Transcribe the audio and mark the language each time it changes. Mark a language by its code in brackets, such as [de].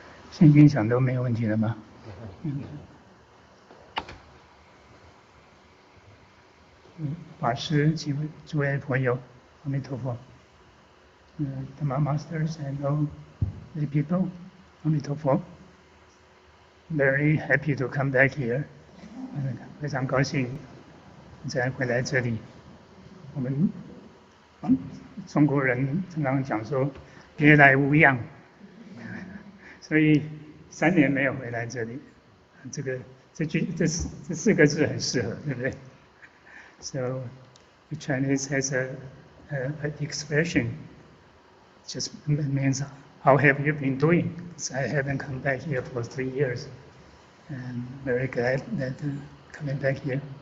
[zh] 现音响都没有问题了吗？法师、诸位朋友，阿弥陀佛。 [en] Dhamma masters and all the people, 阿弥陀佛。 Very happy to come back here. [zh] 非常高兴再回来这里。我们中国人常常讲说别来无恙，所以3年没有回来这里。这4个字很适合，对不对？ [en] So the Chinese has an expression just means how have you been doing? So I haven't come back here for 3 years, and very glad that coming back here.